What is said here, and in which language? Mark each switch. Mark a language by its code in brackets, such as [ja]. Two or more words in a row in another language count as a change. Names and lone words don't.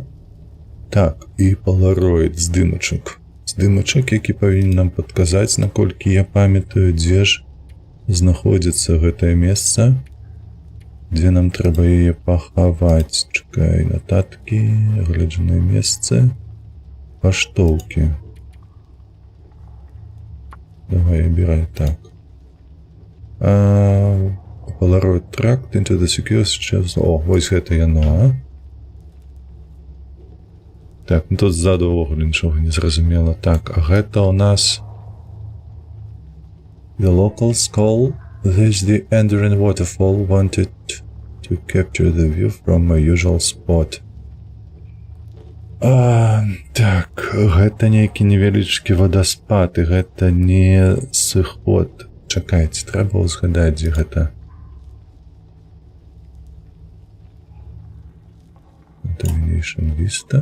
[be] Так, і палароід, здымачак, які павінен нам падказаць, наколькі я памятаю, дзе ж знаходзіцца гэтае месца, дзе нам трэба яе пахаваць. Чакай, нататкі, агляджаныя месцы, паштоўкі. Давай, абірай так. [en] Polaroid tracked into the secure chest. [be] О, вось гэта яно, Так, тут ззаду ўвогуле нічога не зразумела. Так, а гэта у нас [en] The locals call this the Enduring Waterfall, wanted to capture the view from my usual spot. [be] Так, гэта нейкі невялічкі вадаспад, і гэта не сыход. Чакайце, трэба ўзгадаць, дзе гэта. [en] Contamination Vista.